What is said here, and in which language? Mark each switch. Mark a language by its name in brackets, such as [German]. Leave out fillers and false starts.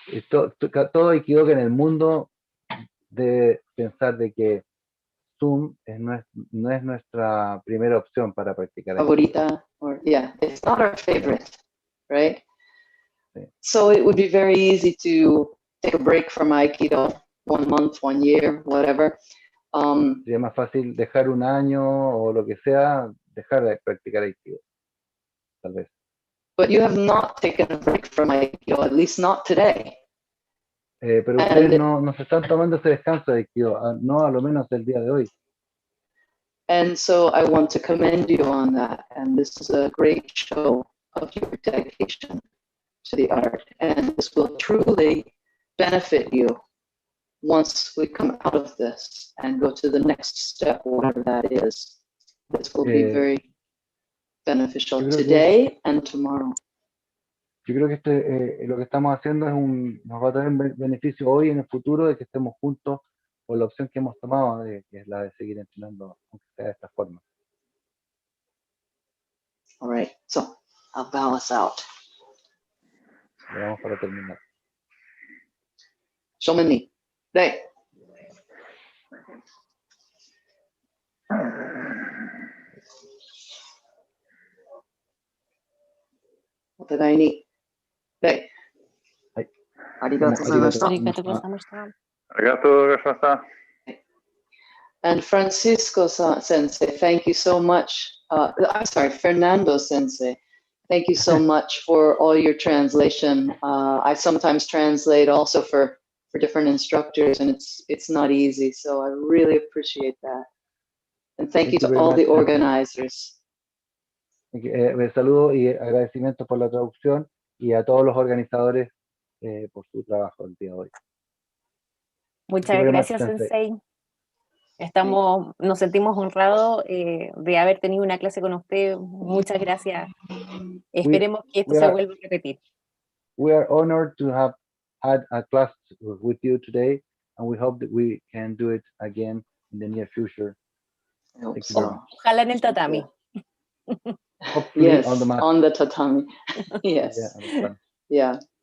[Spanish] Todo Aikido que en el mundo debe pensar de que Zoom no es nuestra primera opción para practicar Aikido. [English] Favorita, or yeah, it's not our favorite, right? [Spanish] Sí. [English] So it would be very easy to take a break from Aikido, 1 month, 1 year, whatever. [Spanish] Sería más fácil dejar un año o lo que sea, dejar de practicar Aikido, tal vez. [English] But you have not taken a break from Aikido, at least not today. [Spanish] Pero ustedes no se están tomando ese descanso de Aikido, no a lo menos el día de hoy. [English] And so I want to commend you on that. And this is a great show of your dedication to the art. And this will truly benefit you once we come out of this and go to the next step, whatever that is. This will be very beneficial today and tomorrow. [Spanish] Yo creo que lo que estamos haciendo nos va a traer un beneficio hoy y en el futuro de que estemos juntos por la opción que hemos tomado, que es la de seguir entrenando, aunque sea de esta forma. [English] All right, so I'll bow us out. [Spanish] Le vamos para terminar. Shomani, day. [Japanese] お互いに。で、はい。ありがとうございました。ありがとうございました。ありがとうございました。 [English] And Francisco Sensei, thank you so much. I'm sorry, Fernando Sensei, thank you so much for all your translation. I sometimes translate also for different instructors, and it's not easy. So I really appreciate that. And thank you to all the organizers. [Spanish] Saludos y agradecimientos por la traducción y a todos los organizadores por su trabajo el día de hoy. Muchas gracias, Sensei. Nos sentimos honrados de haber tenido una clase con usted. Muchas gracias. Esperemos que esto se vuelva a repetir. [English] We are honored to have had a class with you today, and we hope that we can do it again in the near future. [Spanish] Ojalá en el tatami. [English] Yes, on the tatami. Yes. Yeah.